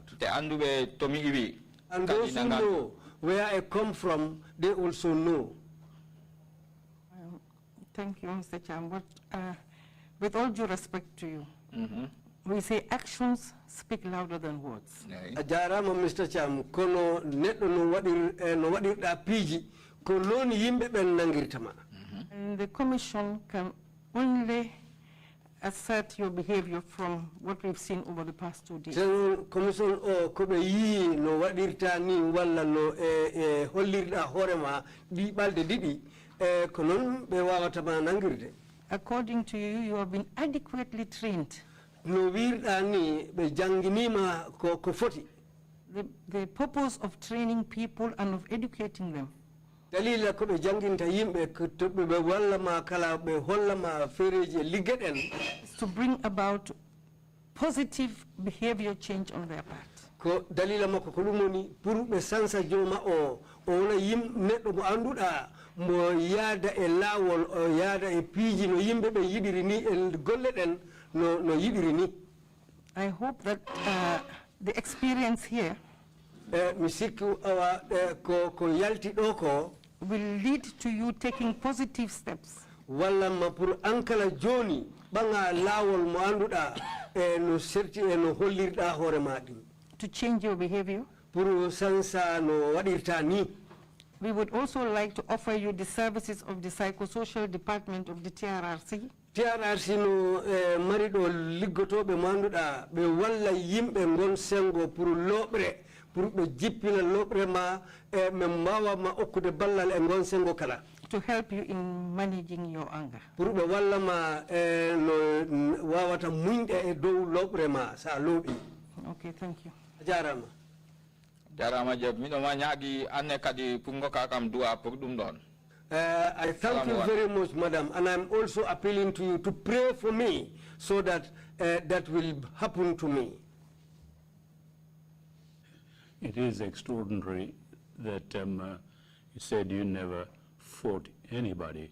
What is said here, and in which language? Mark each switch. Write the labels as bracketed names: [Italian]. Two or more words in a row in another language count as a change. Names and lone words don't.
[English] And those who know where I come from, they also know. Thank you, Mr. Cham. But with all due respect to you, we say actions speak louder than words. [Fula] Ajarama, Mr. Cham, kono neto no wadi da piji, kono ni yimbe ben nangiritama. [English] And the commission can only assert your behavior from what we've seen over the past 2 days. [Fula] So, commission o kobe yi no wadirta ni wala no hollirda horema di balde didi konon be wawata ma nangirde. [English] According to you, you have been adequately trained. [Fula] No wirda ni be janginima ko foti. [English] The purpose of training people and of educating them [Fula] dalila ko be janginta yimbe ko tobbe be walla ma kala be holla ma fereje ligeden [English] is to bring about positive behavior change on their part. [Fula] Ko dalila makko ko lumoni pour be sansa joma o wona yim neddo mo anduda mo yaada e lawol o yaada e piiji no yimbe be yidiri ni e golle den no yidiri ni. [English] I hope that the experience here [Fula] misiku awa ko yalti doko [English] will lead to you taking positive steps [Fula] walla mapur ankala joni banga lawol mo anduda no serti no hollirda hore madi [English] to change your behavior. [Fula] pour sansa no wadirta ni. [English] We would also like to offer you the services of the psychosocial department of the TRRC. [Fula] TRRC no marido liggotobe manduda be walla yimbe ngon sengo pour lobre pour be jippina lobre ma membawa ma okude ballal e ngon sengo kala [English] to help you in managing your anger. [Fula] Pour be walla ma no wawata muinde e dow lobre ma sa lobi. [English] Okay, thank you. [Fula] Jarama. Jarama job mi no ma nyaagi anne kadi pungo ka kam dua pour dum don. [English] I thank you very much, madam, and I'm also appealing to you to pray for me so that that will happen to me. It is extraordinary that you said you never fought anybody.